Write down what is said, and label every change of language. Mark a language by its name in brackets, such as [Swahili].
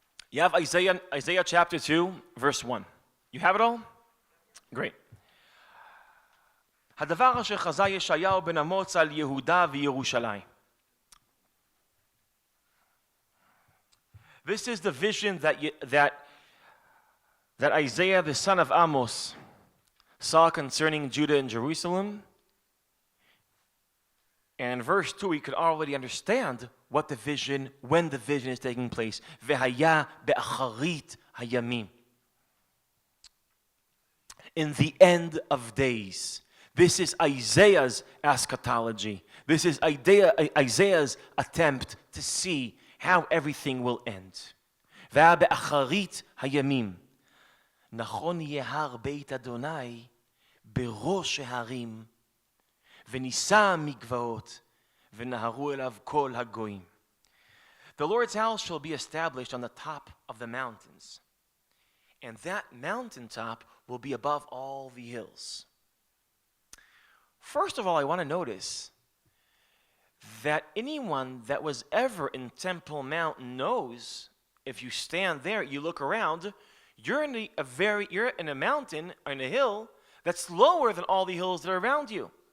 [English] You have Isaiah chapter 2, verse 1. You have it all? Great. [Hebrew] הדבר אשר חזה ישעיהו בן אמוץ על יהודה וירושלים. [English] This is the vision that Isaiah, the son of Amos, saw concerning Judah and Jerusalem. And in verse 2, we could already understand what the vision, when the vision is taking place. [Hebrew] V'haya be'acharit hayamim. [English] In the end of days. This is Isaiah's eschatology. This is Isaiah's attempt to see how everything will end. [Hebrew] V'haya be'acharit hayamim. Nachon yehar beit Adonai בראש ההרים, ונישא מגבעות, ונהרו אליו כל הגויים. [English] The Lord's house shall be established on the top of the mountains, and that mountaintop will be above all the hills. First of all, I want to notice that anyone that was ever in Temple Mountain knows if you stand there, you look around, you're in a mountain, in a hill that's lower than all the hills that are around you.